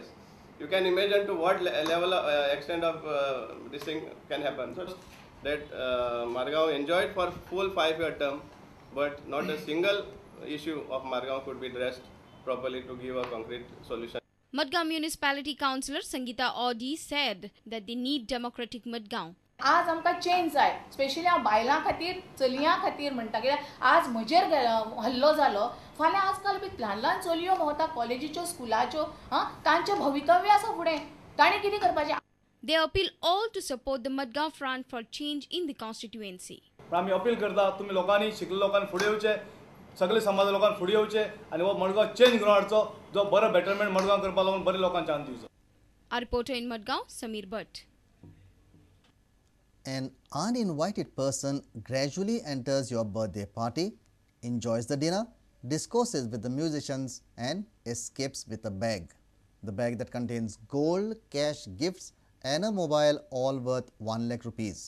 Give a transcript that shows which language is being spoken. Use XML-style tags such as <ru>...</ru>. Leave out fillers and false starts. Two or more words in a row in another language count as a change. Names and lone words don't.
<en>You can imagine to what level, extent of this thing can happen. So that Margaon enjoyed for full 5-year term, but not a single issue of Margaon could be addressed properly to give a concrete solution. Madgaon Municipality Councillor Sangeeta Audi said that they need democratic Madgaon.</en> <kok>आज आमकां चेंज जाय, स्पेशली हांव बायलां खातीर चलयां खातीर म्हणटा, कित्याक आज म्हजेर हल्लो जालो, फाल्यां आजकाल बी ल्हान ल्हान चलयो भोंवता कॉलेजीच्यो स्कुलाच्यो, तांचें भवितव्य आसा फुडें, तांणी कितें करपाचें.</kok> <en>They appeal all to support the Madgaon Front for Change in the constituency.</en> <kok>आमी अपील करता, तुम्ही लोकांनी शिकले लोकांनी फुडें येवचे, सगळे समाज लोकांनी फुडें येवचे आनी हो मडगांव चेंज करून हाडचो, जो बरो बेटरमेंट मडगांव करपाक लागून बरे लोकांक चान्स दिवचो.</kok> <en>A reporter in Madgaon, Sameer Bhatt. An uninvited person gradually enters your birthday party, enjoys the dinner, discourses with the musicians and escapes with a bag. The bag that contains gold, cash, gifts and a mobile, all worth 1 lakh rupees.</en>